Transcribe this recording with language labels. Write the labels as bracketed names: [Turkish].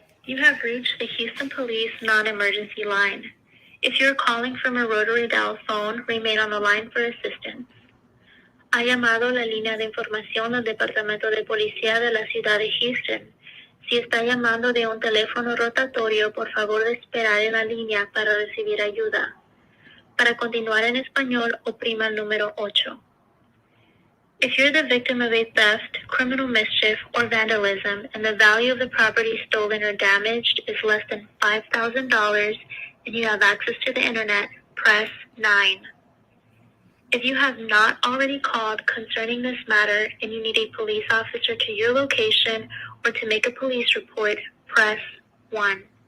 [English] You have reached the Houston Police non-emergency line. If you're calling from a rotary dial phone, remain on the line for assistance. [Spanish] Ha llamado la línea de información del Departamento de Policía de la Ciudad de Houston. Si está llamando de un teléfono rotatorio, por favor esperar en la línea para recibir ayuda. Para continuar en español, oprima el número 8. [English] If you're the victim of a theft, criminal mischief, or vandalism, and the value of the property stolen or damaged is less than $5,000 and you have access to the internet, press 9. If you have not already called concerning this matter and you need a police officer to your location or to make a police report, press 1.